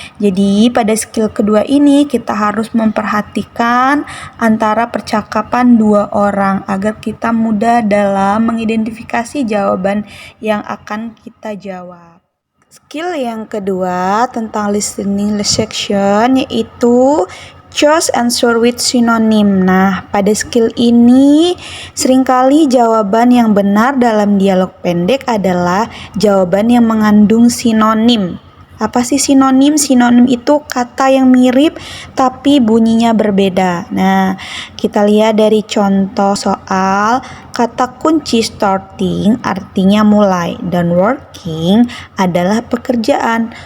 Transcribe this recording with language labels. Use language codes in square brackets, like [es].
[id] Jadi, pada skill kedua ini kita harus memperhatikan antara percakapan 2 orang agar kita mudah dalam mengidentifikasi jawaban yang akan kita jawab. Skill yang kedua tentang listening section yaitu [en] Choose answer with synonym. [id] Nah, pada skill ini seringkali jawaban yang benar dalam dialog pendek adalah jawaban yang mengandung sinonim. Apa sih sinonim? Sinonim itu kata yang mirip tapi bunyinya berbeda. Nah, kita lihat dari contoh soal, kata kunci starting artinya mulai dan working adalah pekerjaan.